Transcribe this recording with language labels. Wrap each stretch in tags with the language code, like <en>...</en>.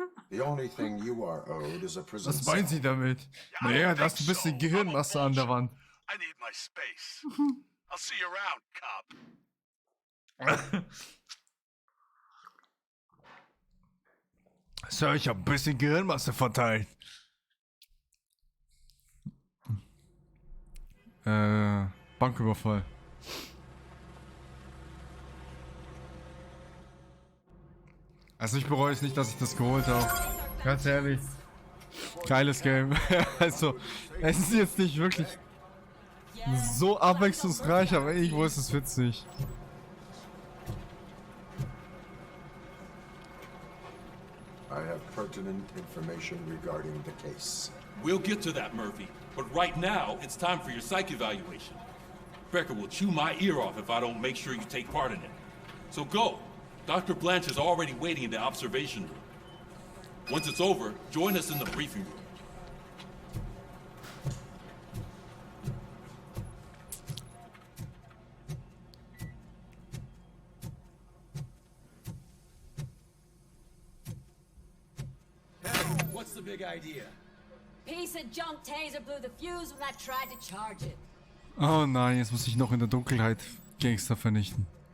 <en>The only thing you are owed is a prison</en> <de>Was meinen Sie damit? Naja, da ist ein bisschen Gehirnmasse an der Wand.</de> <en>I need my space. I'll see you around, cop.</en> <de>Sir, ich habe ein bisschen Gehirnmasse verteilt. Banküberfall. Also ich bereue es nicht, dass ich das geholt habe. Ganz ehrlich. Geiles Game. Also, es ist jetzt nicht wirklich so abwechslungsreich, aber irgendwo ist es witzig.</de> <en>I have pertinent information regarding the case. We'll get to that, Murphy. But right now, it's time for your psych evaluation. Becker will chew my ear off if I don't make sure you take part in it. So go. Dr. Blanche is already waiting in the observation room. Once it's over, join us in the briefing room. What's the big idea? Piece of junk taser blew the fuse when I tried to charge it.</en> <de>Oh nein, jetzt muss ich noch in der Dunkelheit Gangster vernichten.</de>